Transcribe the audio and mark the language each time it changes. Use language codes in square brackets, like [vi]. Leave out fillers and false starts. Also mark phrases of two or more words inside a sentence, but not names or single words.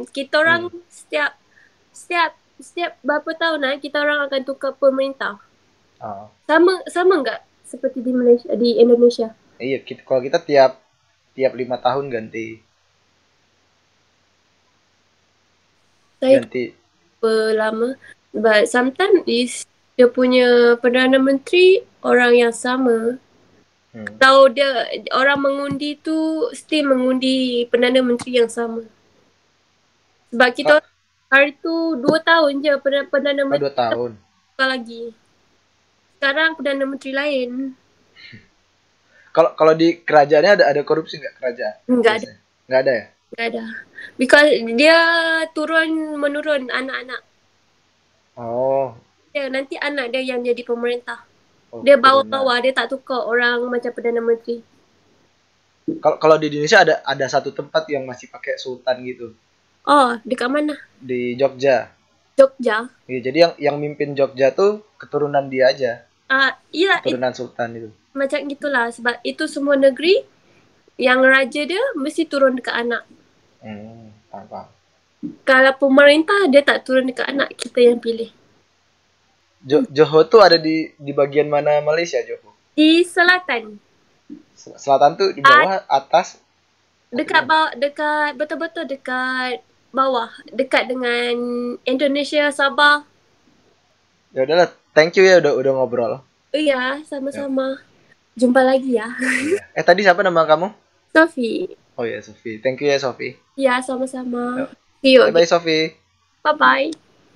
[ms] Kita orang setiap berapa tahun kita orang akan tukar pemerintah. Oh. [id] Sama enggak seperti di Malaysia, di Indonesia? Iya, kalau kita tiap 5 tahun ganti Saya ganti. lama. [en] But sometimes [ms] dia punya Perdana Menteri orang yang sama. Kalau dia orang mengundi tu still mengundi Perdana Menteri yang sama. Sebab kita hari tu 2 tahun je Perdana Menteri 2 tahun. lagi. Sekarang Perdana Menteri lain. [id] Kalau di kerajaannya ada korupsi nggak kerajaan? Enggak ada. Nggak ada ya? Enggak ada. [ms] Because dia turun-menurun anak-anak. Oh. Ya, nanti anak dia yang jadi pemerintah. Oh, Dia bawa-bawa, dia tak tukar orang macam Perdana Menteri. [id] Kalau di Indonesia ada satu tempat yang masih pakai sultan gitu. [ms] Oh, dekat mana? [id] Di Jogja. Jogja. Iya, jadi yang mimpin Jogja tuh keturunan dia aja. Iya. Keturunan sultan itu. [ms] Macam gitulah. Sebab itu semua negeri yang raja dia mesti turun dekat anak. [id] Paham. [ms] Kalau pemerintah dia tak turun dekat anak, kita yang pilih. [id] Johor tuh ada di bagian mana Malaysia, Johor? [ms] Di selatan. [id] Selatan tuh di bawah, atas? [ms] Dekat bawah, dekat betul-betul dekat bawah, dekat dengan Indonesia, Sabah. [id] Ya udahlah, [en] thank you [id] ya udah ngobrol. [ms] Iya, sama-sama. Jumpa lagi ya. [id] Tadi siapa nama kamu? [ms] Sofi. [id] Oh ya, Sofi. [en] Thank you [id] ya, Sofi. [ms] Iya, sama-sama. [en] See you. Bye, Sofi. Bye-bye.